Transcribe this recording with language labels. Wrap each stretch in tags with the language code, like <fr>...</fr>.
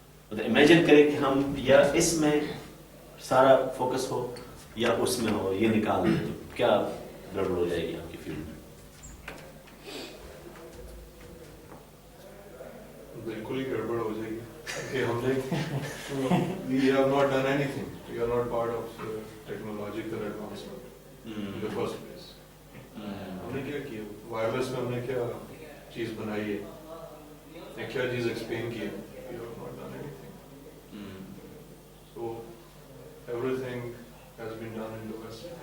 <ur>مطلب امیجن کریں کہ ہم یا اس میں سارا فوکس ہو یا اس میں ہو, یہ نکال دیں تو کیا گڑبڑ ہو جائے گی آپ کی فیلڈ میں؟ بالکل ہی گڑبڑ ہو جائے گی کہ ہم نے</ur> <en>we have not done anything. We are not part of technological advancement in the first place.</en> <ur>ہم نے کیا کیا وائرلیس میں, ہم نے کیا چیز بنائی ہے, کیا چیز ایکسپلین کی ہے.</ur> <en>We have not done anything. So everything has been done in the West.</en>